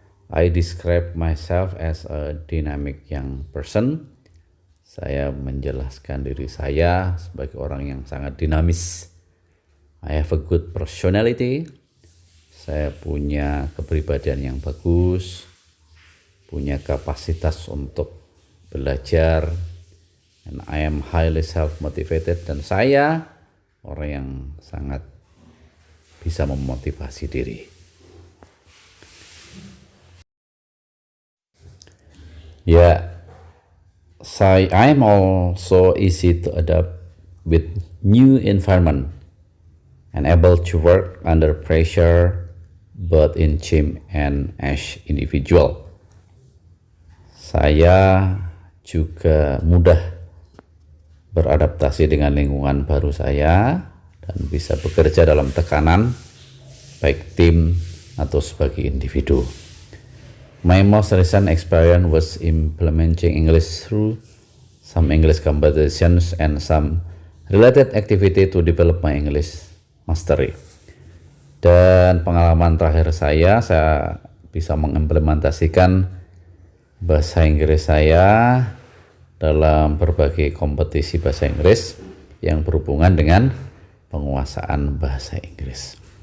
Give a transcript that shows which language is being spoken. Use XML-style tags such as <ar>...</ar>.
<en>I describe myself as a dynamic young person.</en> <id>Saya menjelaskan diri saya sebagai orang yang sangat dinamis.</id> <en>I have a good personality.</en> <id>Saya punya kepribadian yang bagus, punya kapasitas untuk belajar,</id> <en>and I am highly self-motivated,</en> <id>dan saya orang yang sangat bisa memotivasi diri.</id> <en>Ya, I am also easy to adapt with new environment and able to work under pressure both in team and as individual.</en> <id>Saya juga mudah beradaptasi dengan lingkungan baru saya dan bisa bekerja dalam tekanan baik tim atau sebagai individu.</id> <en>My most recent experience was implementing English through some English competitions and some related activity to develop my English mastery.</en> <id>Dan pengalaman terakhir saya bisa mengimplementasikan bahasa Inggris saya dalam berbagai kompetisi bahasa Inggris yang berhubungan dengan penguasaan bahasa Inggris.</id>